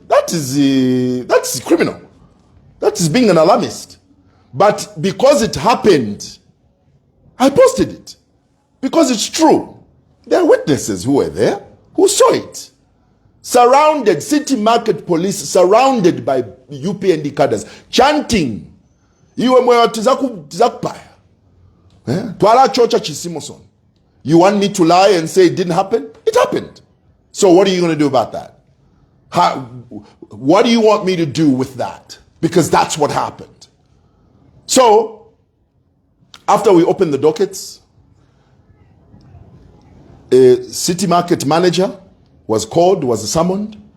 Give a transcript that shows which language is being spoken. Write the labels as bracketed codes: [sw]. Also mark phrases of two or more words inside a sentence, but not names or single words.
[en] That's criminal. That is being an alarmist. But because it happened, I posted it. Because it's true. There are witnesses who were there, who saw it. Surrounded, City Market police, surrounded by UPND cadres, chanting, [ny] "Iwe mwewa tizakupaya. Twala chocha chi Simoson." [en] You want me to lie and say it didn't happen? It happened. So what are you going to do about that? What do you want me to do with that? Because that's what happened. So, after we opened the dockets, a City Market manager was called, was summoned.